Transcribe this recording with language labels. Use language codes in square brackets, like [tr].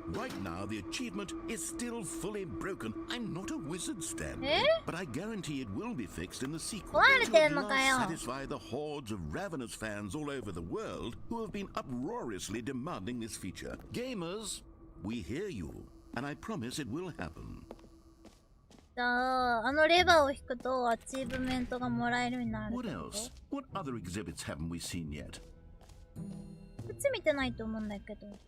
[en] Right now, the achievement is still fully broken. I'm not a wizard, Stanley, but I guarantee it will be fixed in the sequel to at last satisfy the hordes of ravenous fans all over the world who have been uproariously demanding this feature. Gamers, we hear you. And I promise it will happen. [ja] じゃあ、あのレバーを引くとアチーブメントがもらえるようになる。 [en] What else? What other exhibits haven't we seen yet? [ja] こっち見てないと思うんだけど。